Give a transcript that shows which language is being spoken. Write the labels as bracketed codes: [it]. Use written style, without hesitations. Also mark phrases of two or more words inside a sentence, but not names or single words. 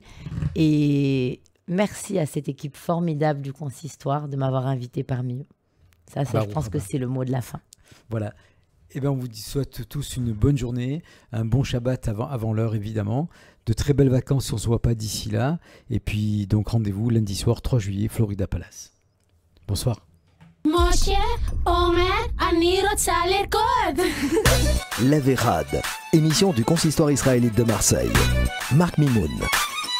[fr] Et merci à cette équipe formidable du consistoire de m'avoir invité parmi eux. Ça, je pense que c'est le mot de la fin. Voilà. Eh ben, on vous souhaite tous une bonne journée, un bon Shabbat avant l'heure évidemment, de très belles vacances si on ne se voit pas d'ici là. Et puis donc rendez-vous lundi soir 3 juillet, Florida Palace. Bonsoir. [he] משה אומר, אני רוצה לרקוד. [fr] La Vérade, émission du consistoire israélite de Marseille. Marc Mimoun.